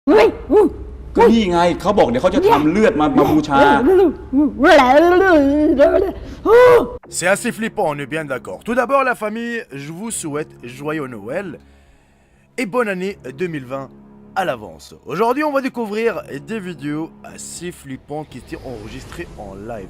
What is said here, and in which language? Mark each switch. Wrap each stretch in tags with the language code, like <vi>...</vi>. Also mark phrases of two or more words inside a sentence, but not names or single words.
<th>ก็นี่ไงเขาบอกเดี๋ยวเขาจะทำเลือดมาบูชา</th> <fr>C'est assez flippant, on est bien d'accord. Tout d'abord, la famille, je vous souhaite joyeux Noël et bonne année 2020 à l'avance. Aujourd'hui, on va découvrir des vidéos assez flippantes qui étaient enregistrées en live.</fr>